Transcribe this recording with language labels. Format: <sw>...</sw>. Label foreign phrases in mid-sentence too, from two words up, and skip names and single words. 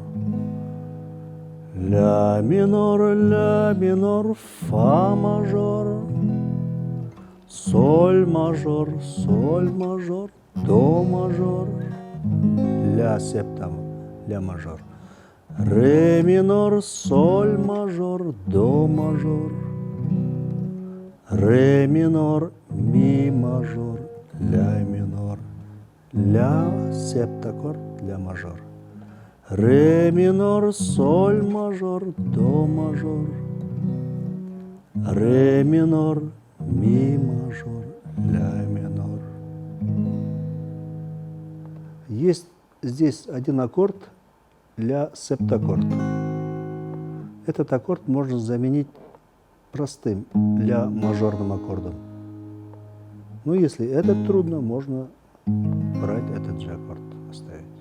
<ru>Ля минор, фа мажор, соль мажор, до мажор, ля септам, ля мажор, ре минор, соль мажор, до мажор, ре минор, ми мажор, ля минор, ля септаккорд, ля мажор. Ре минор, соль мажор, до мажор, ре минор, ми мажор, ля минор. Есть здесь один аккорд, ля септаккорд. Этот аккорд можно заменить простым ля мажорным аккордом. Но если этот трудно, можно брать этот же аккорд, оставить.</ru>